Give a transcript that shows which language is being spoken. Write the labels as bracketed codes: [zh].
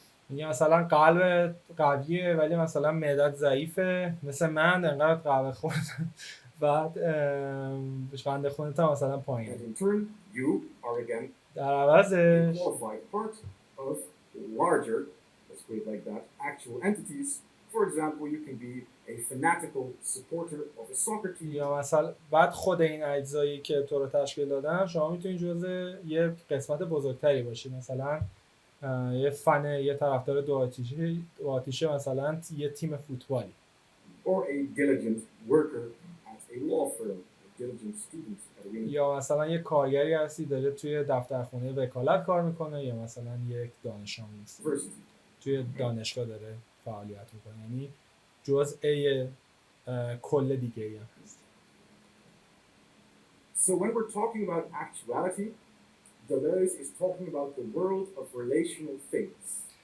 [fa] میگه مثلا قلب قویه ولی مثلا معدت ضعیفه، مثل من انقدر قهوه خوردم بعد قند خونت هم مثلا پایینه. [en] And in turn, you are again [fa] در عوضش [en] a qualified part of larger, let's put it like that, actual entities. For example, you can be a fanatical supporter of a soccer team. [fa] یا مثلا بعد خود این اجزایی که تو رو تشکیل دادن شما میتونید جزء یه قسمت بزرگتری باشید، مثلا یه طرفدار دو آتیشه مثلا یه تیم فوتبالی. [en] Or a diligent worker at a law firm, a diligent student [fa] یا مثلا یک کارگری هستی داره توی دفترخونه وکالت کار میکنه، یا مثلا یک دانش آموز توی دانشگاه داره فعالیت میکنه، یعنی جزء کل دیگه ای هم هست. [en] So when we're talking about actuality, Deleuze is talking about the world of relational things.